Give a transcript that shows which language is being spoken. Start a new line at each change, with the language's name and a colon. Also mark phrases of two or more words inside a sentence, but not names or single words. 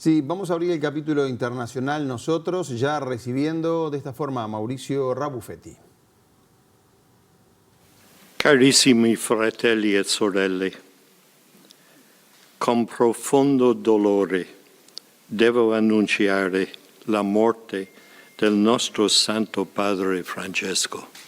Spanish: Sí, vamos a abrir el capítulo internacional nosotros, ya recibiendo de esta forma a Maurizio Rabuffetti.
Italian: Carissimi fratelli e sorelle, con profondo dolore devo annunciare la morte del nostro Santo Padre Francesco.